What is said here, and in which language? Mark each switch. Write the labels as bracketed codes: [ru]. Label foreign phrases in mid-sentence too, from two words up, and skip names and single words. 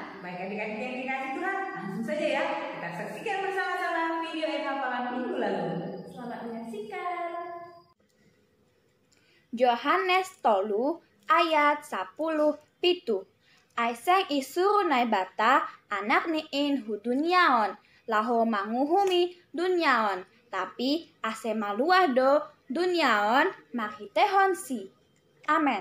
[id] Baik adik-adik yang dikasih Tuhan, langsung saja ya kita saksikan bersama-sama video ayat hafalan minggu lalu. Selamat menyaksikan. [bts] Yohanes 3 ayat 10 Aiseng isuru naibata anak niin hu duniaon laho manguhumi duniaon tapi ase maluah do duniaon makitehon si. Amen.